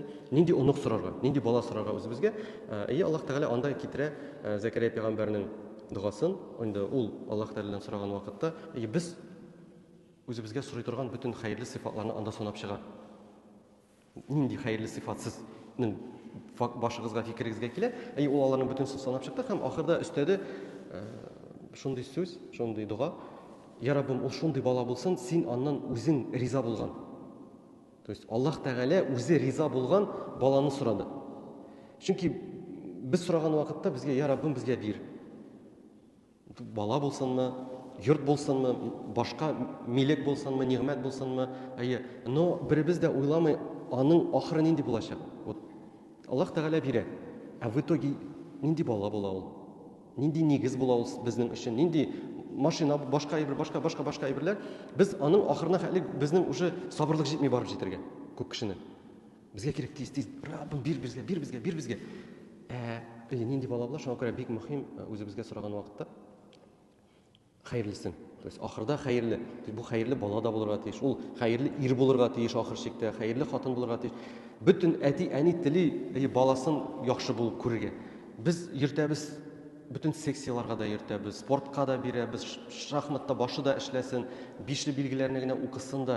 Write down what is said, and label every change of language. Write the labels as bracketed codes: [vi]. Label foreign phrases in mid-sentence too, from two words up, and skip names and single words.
[tt] Нинди онук сорарга, нинди бала сорарга үзебезгә? Аллаһ Тәгалә анда китерә Закария пәйгамбәрнең дугасын, инде ул Аллаһ Тәгаләдән сораган вакытта, без үзебезгә сорый торган бүтән хәерле сыйфатларны анда санап чыга. Нинди хәерле сыйфат сезнең башыгызга, фикерегезгә килә? Ул аларның бүтәнсен санап чыкты һәм ахырда өстәде шундый сүз, шундый дуга: Я Раббым, ул шундый бала булсын, син аннан үзең риза булган. [ru] То есть [tt] Аллаһ Тәгалә үзе риза булган баланы сорады. Чөнки без сораган вакытта безгә: Я Раббым, безгә бир. Бала булсынмы, йорт булсынмы, башка милек булсынмы, нигъмәт булсынмы, но беребез дә уйламый, аның ахыры нинди булачак. Вот Аллаһ Тәгалә бирә. Ә [ru] в итоге [tt] нинди бала була ул? Нинди нигез була ул безнең өчен? Нинди машина, башка әйбер, башка әйберләр? Без аның ахырына хәле безнең уже сабырлык җитми барып җитәргә. Күп кешенең. Безгә кирәк тиз, Раббым бир безгә. Нинди бала була? Шуңа күрә бик мөһим үзебезгә сораган вакытта хәерлесен. [ru] То есть [tt] ахырда хәерле. Бу хәерле бала да булырга тиеш. Ул хәерле ир булырга тиеш ахыр чиктә, хәерле хатын булырга тиеш. Бөтен әти, әни тели баласын яхшы булып күрергә. Без йөртәбез, бөтен секцияларга да йөртәбез, спортка да бирәбез, шахматта башы да эшләсен, бишле билгеләрне генә укысын да.